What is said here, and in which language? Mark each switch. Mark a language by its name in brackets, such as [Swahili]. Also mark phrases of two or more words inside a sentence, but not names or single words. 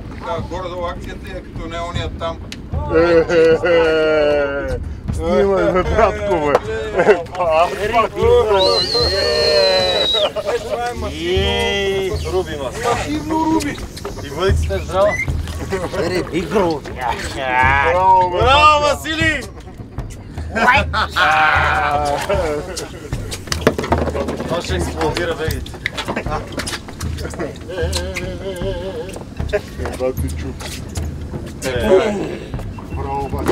[Bulgarian] Така, горе-долу акцията е като не ония там. Снимай ме, братко, бе. Руби, ма. Масивно руби. И въдицата е здрава. [English] Very big road. [Bulgarian] Браво, Васили! Това ще експлодира вегите. Бати чук. Браво, бати.